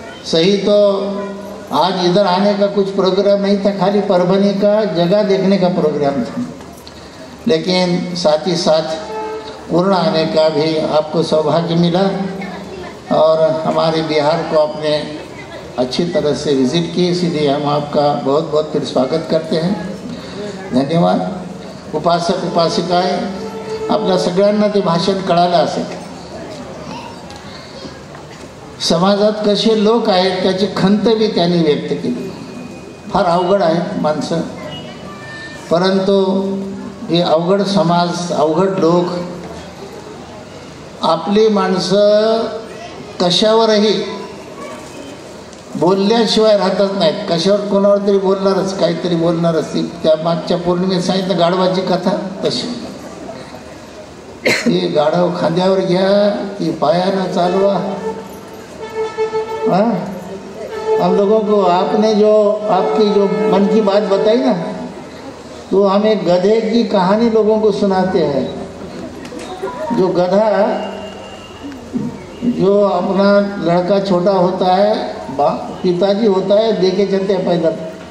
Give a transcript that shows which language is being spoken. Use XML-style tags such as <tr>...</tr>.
<hi>सही तो आज इधर आने का कुछ प्रोग्राम नहीं था, खाली परभनी का जगह देखने का प्रोग्राम था, लेकिन साथ ही साथ पूर्ण आने का भी आपको सौभाग्य मिला और हमारे बिहार को आपने अच्छी तरह से विज़िट की। इसीलिए हम आपका बहुत बहुत फिर स्वागत करते हैं।</hi> <mr>धन्यवाद। उपासक उपासिकाएं, आपल्या सगळ्यांना ते भाषण कळालं असेल, समाजात कसे लोक आहेत त्याची खंत बी त्यांनी व्यक्त केली. फार अवघड आहेत माणसं, परंतु हे अवघड समाज, अवघड लोक, आपली माणसं कशावरही बोलल्याशिवाय राहतच नाहीत. कशावर कोणावर तरी बोलणारच, काहीतरी बोलणारच. त्या मागच्या पौर्णिमेत सांगितलं गाढवाची कथा तशी. ती गाढव खांद्यावर घ्या, ती पायानं चालवा.</mr> <hi>हाँ, हम लोगों को आपने जो आपकी जो मन की बात बताई ना, तो हम एक गधे की कहानी लोगों को सुनाते हैं. जो गधा, जो अपना लड़का छोटा होता है, पिताजी होता है, लेके चलते हैं पैदल.</hi>